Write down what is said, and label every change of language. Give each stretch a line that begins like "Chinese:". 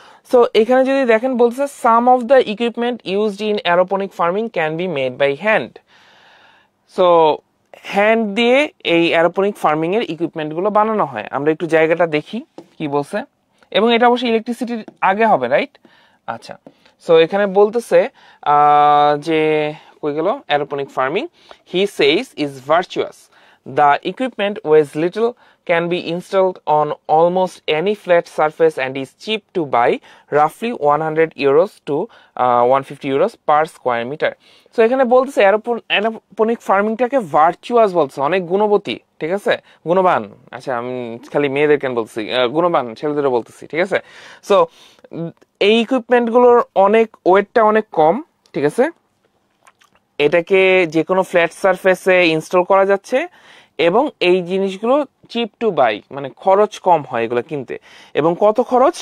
Bangla: So এখানে যদি দেখেন বলছে
English: Some of the equipment used in aeroponic farming can be made by hand.
Bangla: So hand দিয়ে এই অ্যারোপনিক ফার্মিং এর ইকুইপমেন্ট গুলো বানানো হয়। আমরা একটু জায়গাটা দেখি কি বলছে, এবং এটা অবশ্যই ইলেকট্রিসিটির আগে হবে, রাইট? আচ্ছা, সো এখানে বলতেছে যে কই গেল অ্যারোপনিক farming,
English: He says is virtuous, the equipment weighs little, can be installed on almost any flat surface and is cheap to buy, roughly 100 euros to 150 euros per square meter.
Bangla: So এখানে বলতেছে অ্যারোপনিক ফার্মিংটাকে virtuous বলছে, অনেক গুণবতী, ঠিক আছে, গুণবান। আচ্ছা, আমি খালি মেয়েদের কেন বলছি, গুণবান ছেলেদেরও বলতেছি, ঠিক আছে। সো এই ইকুইপমেন্ট গুলোর অনেক ওয়েটটা অনেক কম, ঠিক আছে, এটাকে যে কোনো ফ্ল্যাট সারফেসে ইনস্টল করা যাচ্ছে, এবং এই জিনিসগুলো
English: cheap to buy,
Bangla: মানে খরচ কম হয় এগুলো কিনতে। এবং কত খরচ?